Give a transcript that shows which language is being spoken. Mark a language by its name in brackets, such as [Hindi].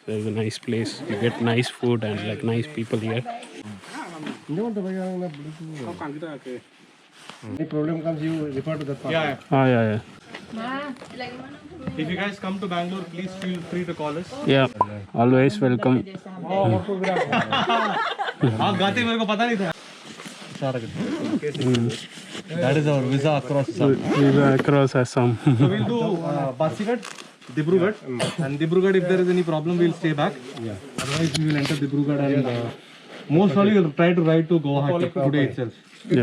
[English] There's a nice place, you get nice food and like nice people here. Any problem comes, you refer to that part. Yeah. If you guys come to Bangalore, please feel free to call us. Yeah, always welcome. [Hindi] आप गाते मेरे को पता नहीं था. [English] That is our visa across Assam. Visa across Assam. So we'll do Pasighat, Dibrugarh, and Dibrugarh, if there is any problem, we'll stay back. Yeah. Otherwise, we will enter Dibrugarh and most probably we'll try to ride to Guwahati today itself. Yeah.